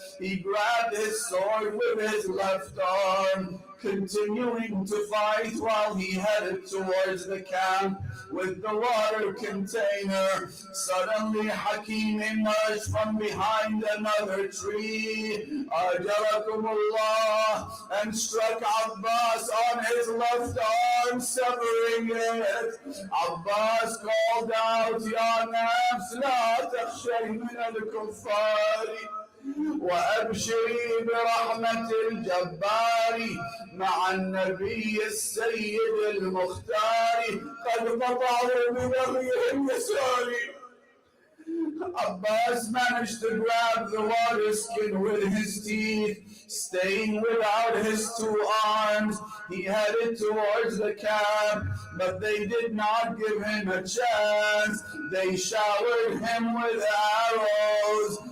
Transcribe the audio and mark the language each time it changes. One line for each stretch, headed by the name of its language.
English: He grabbed his sword with his left arm, continuing to fight while he headed towards the camp with the water container. Suddenly Hakim emerged from behind another tree, Ajarakumullah, and struck Abbas on his left arm, severing it. Abbas called out,
Arabic: "Ya nafs, la takhshay min al-kuffari, وأبشري برحمة الجبار مع النبي السيد المختار قد قطعوا ببغيهم يساري."
English: Abbas managed to grab the water skin with his teeth. Staying without his two arms, he headed towards the camp, but they did not give him a chance. They showered him with arrows.